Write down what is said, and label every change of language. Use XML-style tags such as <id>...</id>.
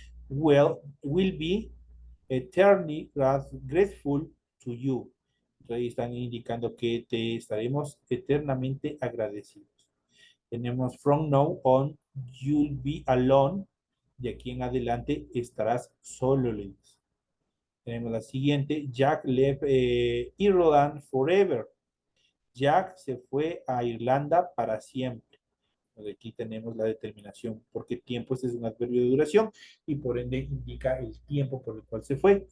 <en>Will be eternally grateful to you.</en> <es>Entonces ahí están indicando que te estaremos eternamente agradecidos. Tenemos</es> <en>from now on, you'll be alone.</en> <es>De aquí en adelante estarás solo, le dice. Tenemos la siguiente.</es> <en>Jack left Ireland forever.</en> <es>Jack se fue a Irlanda para siempre. Aquí tenemos la determinación por qué tiempo. Este es un adverbio de duración y por ende indica el tiempo por el cual se fue.</es>